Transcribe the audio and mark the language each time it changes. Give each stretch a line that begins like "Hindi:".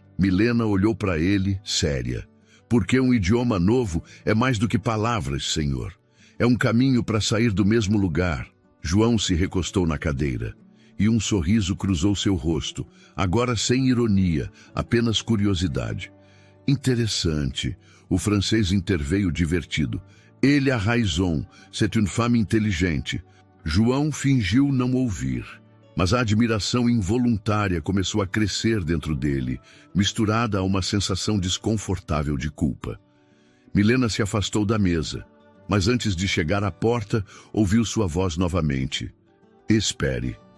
Portuguese: Milena olhou para ele, séria. "Porque um idioma novo é mais do que palavras, senhor. É um caminho para sair do mesmo lugar." João se recostou na cadeira, e um sorriso cruzou seu rosto, agora sem ironia, apenas curiosidade. "Interessante." O francês interveio divertido. "Ele
French: a raison, c'est une femme intelligente."
Portuguese: João fingiu não ouvir, mas a admiração involuntária começou a crescer dentro dele, misturada a uma sensação desconfortável de culpa. Milena se afastou da mesa, mas antes de chegar à porta, ouviu sua voz novamente. "Espere."